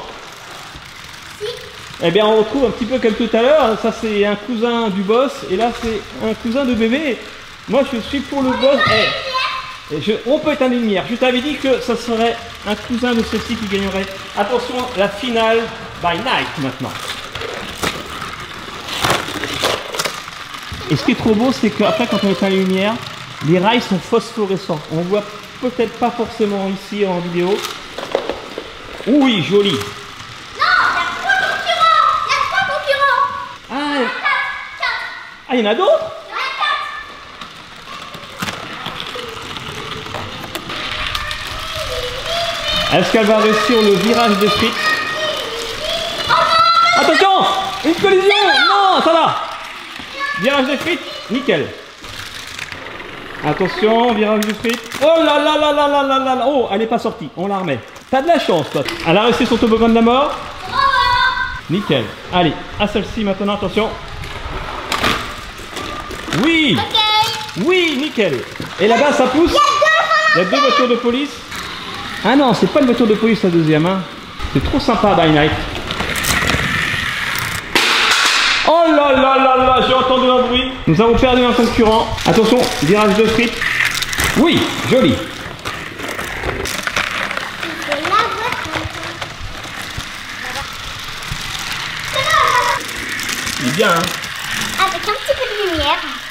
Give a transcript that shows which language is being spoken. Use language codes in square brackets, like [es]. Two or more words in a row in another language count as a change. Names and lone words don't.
[fr] Si. Eh bien, on retrouve un petit peu comme tout à l'heure. Ça, c'est un cousin du boss. Et là, c'est un cousin de bébé. Moi, je suis pour le boss. On peut éteindre une lumière. Je t'avais dit que ça serait un cousin de ceci qui gagnerait. Attention, la finale [en] by night [fr] maintenant. Et ce qui est trop beau, c'est qu'après, quand on éteint les lumières, les rails sont phosphorescents. On voit peut-être pas forcément ici en vidéo. Oui, joli. Non, il y a 3 concurrents. Il y a 3 concurrents. Ah, 4. il y en a d'autres? Il y en a 4. Est-ce qu'elle va réussir le virage de frites? Attention! Une collision! Non, ça va! Virage de frites, nickel. Attention, virage de frites. Oh là là là là là là là là! Oh, elle n'est pas sortie, on la remet. T'as de la chance, toi. Elle a resté son toboggan de la mort. Nickel. Allez, à celle-ci maintenant, attention. Oui! Oui, nickel. Et là-bas, ça pousse. Il y a deux voitures de police. Ah non, c'est pas une voiture de police la deuxième. Hein. C'est trop sympa, [en] By Night. [fr] Oh là là là là, j'ai entendu un bruit. Nous avons perdu un concurrent. Attention, virage de frites. Oui, joli. Il est bien, hein. Avec un petit peu de lumière.